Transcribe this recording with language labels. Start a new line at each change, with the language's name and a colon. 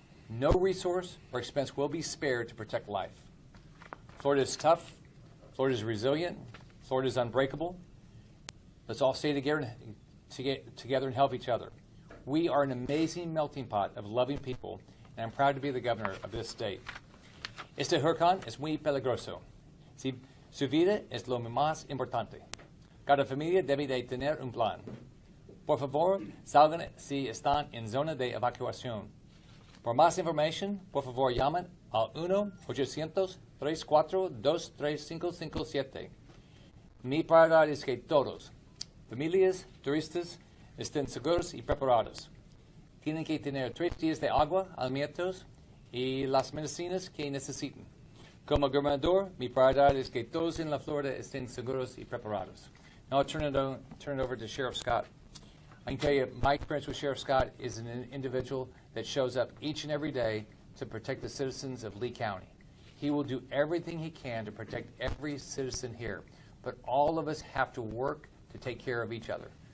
English: No resource or expense will be spared to protect life. Florida is tough, Florida is resilient, Florida is unbreakable. Let's all stay together and help each other. We are an amazing melting pot of loving people, and I'm proud to be the governor of this state.
Spanish: Este huracán es muy peligroso. Su vida es lo más importante. Cada familia debe de tener un plan. Por favor, salgan si están en zona de evacuación. Por más información, por favor, llamen al 1-800-342-3557. Mi prioridad es que todos, familias, turistas, estén seguros y preparados. Tienen que tener 3 días de agua, alimentos y las medicinas que necesiten. Como gobernador, mi prioridad es que todos en la Florida estén seguros y preparados.
English: Now I'll turn it over to Sheriff Scott. I can tell you my experience with Sheriff Scott is an individual that shows up each and every day to protect the citizens of Lee County. He will do everything he can to protect every citizen here, but all of us have to work to take care of each other.